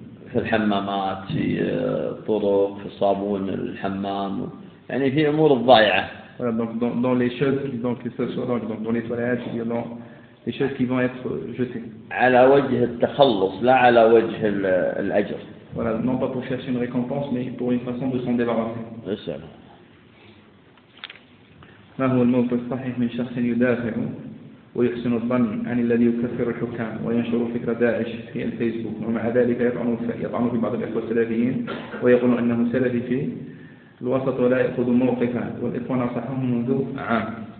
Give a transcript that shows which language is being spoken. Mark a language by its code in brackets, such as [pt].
[ar] في الحمامات في طرق في صابون الحمام يعني في أمور ضايعة. [fr] Voilà donc dans les choses qui donc que ce soit donc dans les toilettes il y a donc les choses qui vont être jetées. [ar] على وجه التخلص لا على وجه الأجر. [fr] Voilà non pas pour chercher une récompense mais pour une façon de s'en débarrasser. [ar] بسم ما هو الموقف الصحيح من شخص يدافع ويحسن الظن عن الذي يكفر الحكام وينشر فكرة داعش في الفيسبوك ومع ذلك يطعن في بعض الإخوة السلفيين ويقول أنه سلفي في الوسط ولا يأخذ موقفا والإخوة نصحهم منذ عام